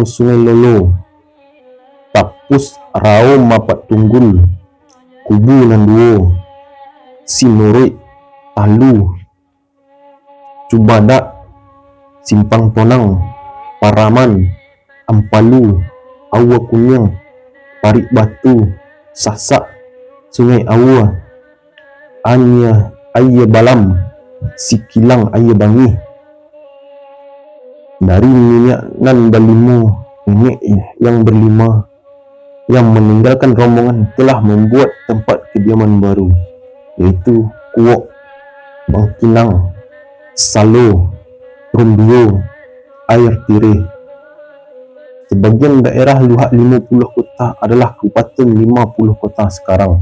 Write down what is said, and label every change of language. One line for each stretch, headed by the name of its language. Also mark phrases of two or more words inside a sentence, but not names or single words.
Indonesian: Sungai Lolo, Tapus Rao Mapat Tunggul, Kubu Nanduo, Sinurit, Talu, Cubadak, Simpang Tonang, Paraman, Ampalu, Awa Kunyang, Parik Batu, Sasak, Sungai Awa, Ayah Balam, Sikilang Ayah Bangi. Dari minyak nan berlima, nenek yang berlima yang meninggalkan rombongan telah membuat tempat kediaman baru, yaitu Kuok Bangkinang, Salo, Rumbio, Air Tireh. Sebagian daerah luhak 50 kota adalah kabupaten 50 kota sekarang.